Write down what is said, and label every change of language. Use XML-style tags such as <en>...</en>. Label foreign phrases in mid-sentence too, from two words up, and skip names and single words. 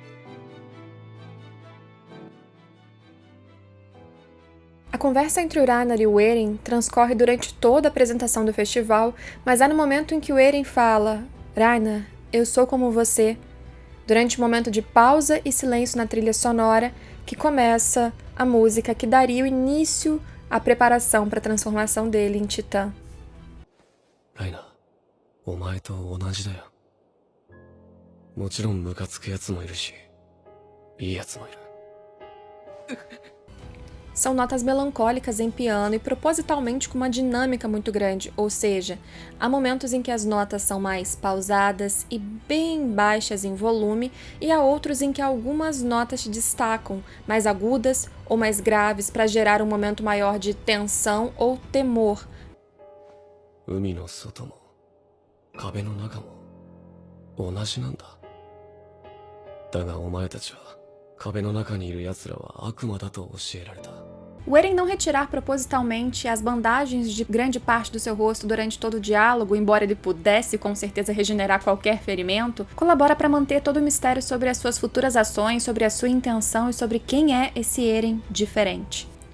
<pt>A conversa entre o Ragnar e o Eren transcorre durante toda a apresentação do festival, mas há no momento em que o Eren fala: "Ragnar, eu sou como você", durante um momento de pausa e silêncio na trilha sonora, que começa a música que daria o início à preparação para a transformação dele em Titã.</pt> <ja>Ragnar, お前と同じだよ。もちろんムカつくやつもいるし、いいやつもいる。</ja> <pt>São notas melancólicas em piano e propositalmente com uma dinâmica muito grande, ou seja, há momentos em que as notas são mais pausadas e bem baixas em volume, e há outros em que algumas notas se destacam, mais agudas ou mais graves, para gerar um momento maior de tensão ou temor.</pt> <ja>海の外も壁の中も同じなんだ。だがお前たちは壁の中にいる奴らは悪魔だと教えられた。</ja> <pt>O Eren não retirar propositalmente as bandagens de grande parte do seu rosto durante todo o diálogo, embora ele pudesse com certeza regenerar qualquer ferimento, colabora para manter todo o mistério sobre as suas futuras ações, sobre a sua intenção e sobre quem é esse Eren diferente.</pt>